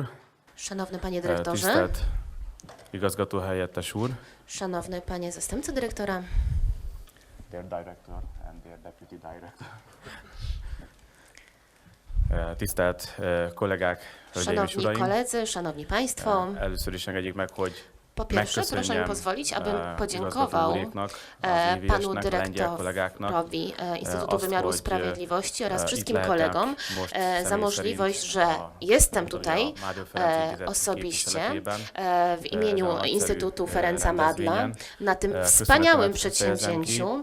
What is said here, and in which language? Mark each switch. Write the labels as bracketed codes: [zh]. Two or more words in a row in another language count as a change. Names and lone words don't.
[pl] Szanowny panie dyrektorze, [hu] tisztelt igazgató helyettes úr, [pl] szanowny panie zastępco dyrektora, [en] dear director and dear deputy director. [hu] Tisztelt kollégák, hölgyeim és [pl] szanowni [hu] uraim, [pl] koledzy, szanowni państwo. [hu] először is engedjék meg, hogy [pl] Po pierwsze, proszę mi pozwolić, abym podziękował panu dyrektorowi Instytutu Wymiaru Sprawiedliwości oraz wszystkim kolegom za możliwość, że jestem tutaj osobiście w imieniu Instytutu Ferenca Madla na tym wspaniałym przedsięwzięciu.